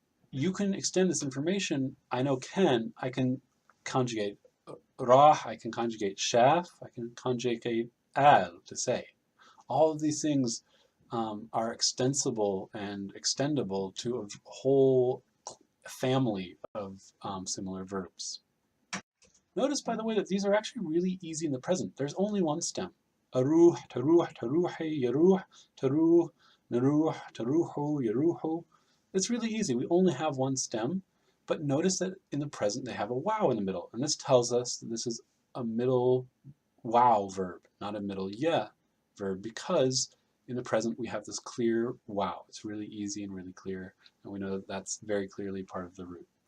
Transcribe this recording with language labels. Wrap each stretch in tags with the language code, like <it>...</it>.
<en>You can extend this information. I know can, I can conjugate rah, I can conjugate shaf, I can conjugate al, to say. All of these things are extensible and extendable to a whole family of similar verbs. Notice, by the way, that these are actually really easy in the present. There's only one stem.</en> <ar>أروح تروح تروحي يروح تروح نروح تروحوا يروحوا.</ar> <en>It's really easy. We only have one stem, but notice that in the present they have a wow in the middle, and this tells us that this is a middle wow verb, not a middle yeah verb, because in the present we have this clear wow. It's really easy and really clear, and we know that that's very clearly part of the root.</en>